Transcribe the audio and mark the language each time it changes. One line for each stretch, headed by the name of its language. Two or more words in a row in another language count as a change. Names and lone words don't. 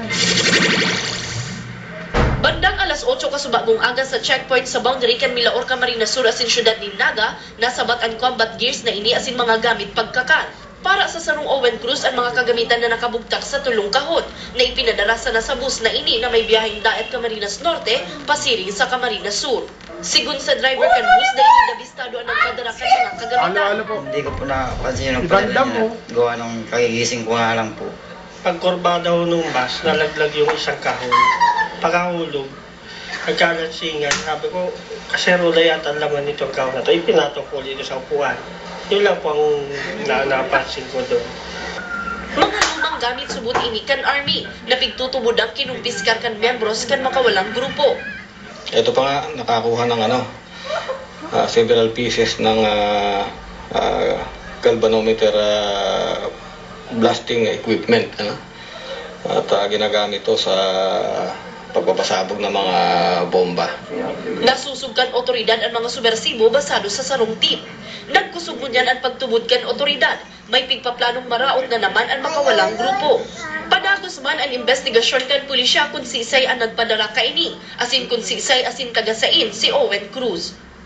Bikol: Bandang alas 8 kasubagong aga sa checkpoint sa boundary kan Milaor, Camarines Sur asin syudad ni Naga, nasabat ang combat gears na ini asin mga gamit pagkakan. Para sa sarong Owen Cruz ang mga kagamitan na nakabugtak sa tulong kahon na ipinadarasa na sa bus na ini na may biyaheng daet Camarines Norte, pasiring sa Camarines Sur. Sigun sa driver kan bus na ini nabistado ang nagpadara kan mga kagamitan.
Filipino: Hindi ko po napansin yung pala niya. Gawa nung kagigising ko nga lang po. Pagkurbada ho nung bus, nalaglag yung isang kahon. Pagkahulog, nagkalansingan. Sabi ko, kaserola yata ang laman nito ang kahon na ito. Ipinatong ko dito sa upuan. Yun lang po ang napansin ko doon.
Bikol: Mga lumang gamit subot ini kan Army na pigtutubod ang kinumpiskar kan membros kan makawalang grupo.
Filipino: Ito pa nga, nakakuha ng
English: several pieces
Filipino: ng
English: galvanometer blasting equipment.
Filipino: At ginagamit to sa pagpapasabog ng mga bomba.
Bikol: Nasusug kan otoridad ang mga subversibo basado sa sarong tip. Nagkusog mo niyan ang pagtubod kan otoridad. May pigpaplanong maraot na naman ang makawalang grupo. Padagos man ang investigasyon kan pulisya kung si Isay ang nagpadara kaini, asin kung si Isay asin tagasain si Owen Cruz.